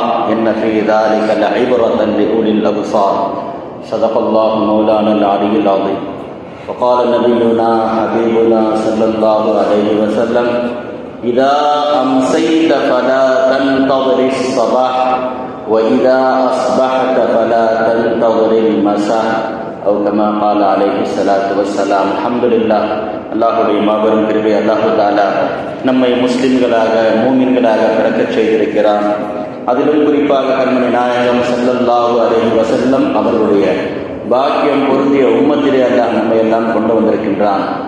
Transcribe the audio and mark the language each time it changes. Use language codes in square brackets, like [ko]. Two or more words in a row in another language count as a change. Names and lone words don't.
[ar] إن في ذلك لعبرة لأولي الأبصار صدق الله مولانا العلي العظيم وقال نبينا حبيبنا صلى الله عليه وسلم إذا أمسيت فلا تنتظر الصباح وإذا أصبحت فلا تنتظر المساء أو كما قال عليه الصلاة والسلام الحمد لله [ta] அல்லாஹுடைய மாபெரும் கிருபை அல்லாஹு தஆலா நம்மை முஸ்லிம்களாக மூமின்களாக பிறக்கச் செய்திருக்கிறான். அதிலும் குறிப்பாக கண்மணி நாயகம் [ar] صلى الله عليه وسلم [ta] அவர்களுடைய பாக்கியம் பொருந்திய உம்மத்திலே அல்லாஹ் நம்மை எல்லாம் கொண்டு வந்திருக்கின்றான்.